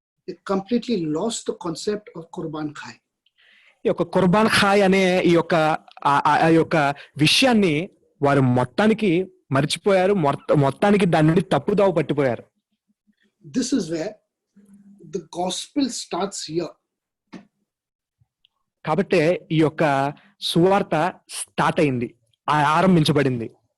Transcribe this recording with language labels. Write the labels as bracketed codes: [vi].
[en] They completely lost the concept of Qurban Khai. [te] ఈ యొక్క కుర్బాన్ ఖాయ్ అనే ఈ యొక్క విషయాన్ని వారు మొత్తానికి మర్చిపోయారు. మొత్తానికి దాని నుండి తప్పుదావ పట్టిపోయారు. [en] This is where the gospel starts here. [te] కాబట్టి ఈ యొక్క సువార్త స్టార్ట్ అయింది, ఆరంభించబడింది.